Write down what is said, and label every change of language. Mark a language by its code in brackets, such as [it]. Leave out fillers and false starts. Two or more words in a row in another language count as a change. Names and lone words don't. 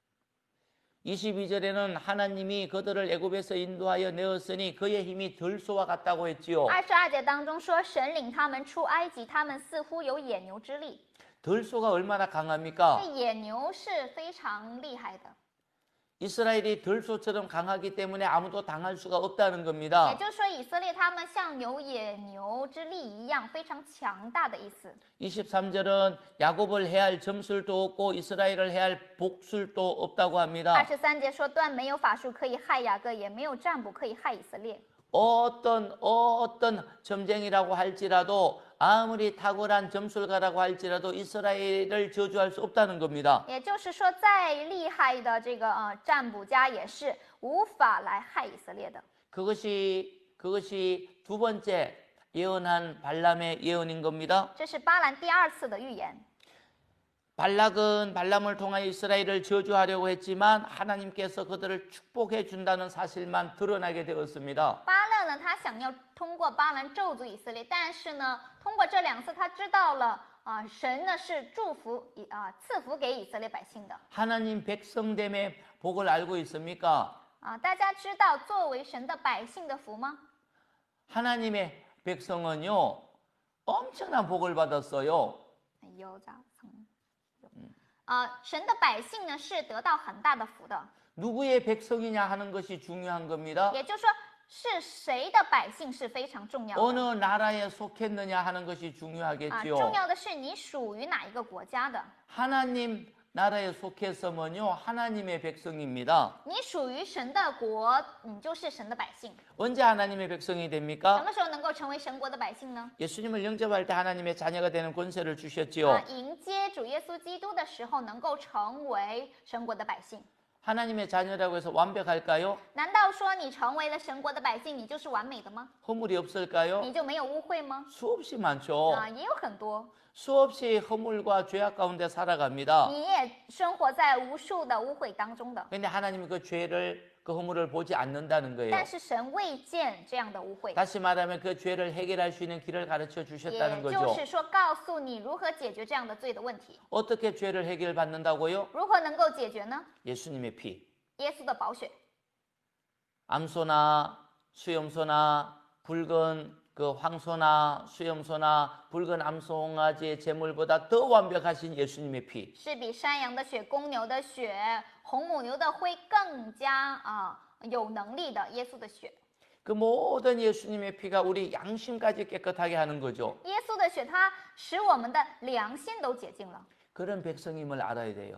[ko] 22절에는 하나님이 그들을 애굽에서 인도하여 내었으니 그의 힘이 들소와 같다고 했지요. [zh] 22 节当中说，神领他们出埃及，他们似乎有野牛之力。 [ko] 들소가 얼마나 강합니까? [zh] 这野牛是非常厉害的， [ko] 이스라엘이 들소처럼 강하기 때문에 아무도 당할 수가 없다는 [zh] 也 [ko] 겁니다. [zh] 就是说，以色列他们像有野牛之力一样，非常强大的意思。 [ko] 23절은 야곱을 해할 점술도 없고 이스라엘을 해할 복술도 없다고 합니다. [zh] 23 节说，断没有法术可以害雅各，也没有占卜可以害以色列。 [ko] 어떤 점쟁이라고 할지라도 아무리 탁월한 점술가라고 할지라도 이스라엘을 저주할 수 없다는 겁니다. [zh] 也就是说，再厉害的这个占卜家也是无法来害以色列的。 [ko] 그것이 두 번째 예언한 발람의 예언인 겁니다. [zh] 这是巴兰第二次的预言。 [ko] 발락은 발람을 통하여 이스라엘을 저주하려고 했지만 하나님께서 그들을 축복해 준다는 사실만 드러나게 되었습니다. [zh] 巴勒呢，他想要通过巴兰咒诅以色列，但是呢，通过这2次，他知道了神呢是祝福赐福给以色列百姓的。 [ko] 하나님 백성됨의 복을 알고 있습니까? [zh] 大家知道作为神的百姓的福吗？ [ko] 하나님의 백성은요 엄청난 복을 받았어요. [zh] 有咋层？神的百姓呢是得到很大的福的， [ko] 누구의 백성이냐 하는 것이 중요한 겁니다. [zh] 也就是说是谁的百姓是非常重要的。 [ko] 어느 나라에 속했느냐 하는 것이 [zh] 重 [ko] 중요하겠지요. [zh] 要的是你属于哪一个国家的， [ko] 하나님 나라에 속했으면요 하나님의 백성입니다. [zh] 你属于神的国，你就是神的百姓。 [ko] 언제 하나님의 백성이 [zh] 什 [ko] 됩니까? [zh] 么时候能够成为神国的百姓呢？ [ko] 예수님을 영접할 때 하나님의 자녀가 되는 권세를 주셨지요. [zh] 迎接主耶稣基督的时候，能够成为神国的百姓。 [ko] 하나님의 자녀라고 해서 완벽할까요? [zh] 难道说你成为了神国的百姓，你就是完美的吗？ [ko] 허물이 없을까요? [zh] 你就没有污秽吗？ [ko] 수없이 많죠. [zh] 也有很多， [ko] 수없이 허물과 죄악 가운데 살아갑니다. [zh] 你也生活在无数的污秽当中的。 [ko] 근데 하나님이 그 죄를 그 허물을 보지 않는다는 거예요. [zh] 但是神未见这样的污秽， [ko] 다시 말하면 그 죄를 해결할 수 있는 길을 가르쳐 주셨다는 [zh] 也 [ko] 거죠. [zh] 就是说告诉你如何解决这样的罪的问题。 [ko] 어떻게 죄를 해결받는다고요? [zh] 如何能够解决呢？ [ko] 예수님의 피. [zh] 耶稣的宝血， [ko] 암소나 수염소나 붉은 그 황소나 수염소나 붉은 암송아지의 제물보다 더 완벽하신 예수님의 피. [zh] 是比山羊的血、公牛的血、红母牛的灰更加有能力的耶稣的血。 [ko] 그 모든 예수님의 피가 우리 양심까지 깨끗하게 하는 거죠. [zh] 耶稣的血，它使我们的良心都洁净了。 [ko] 그런 백성임을 알아야 돼요.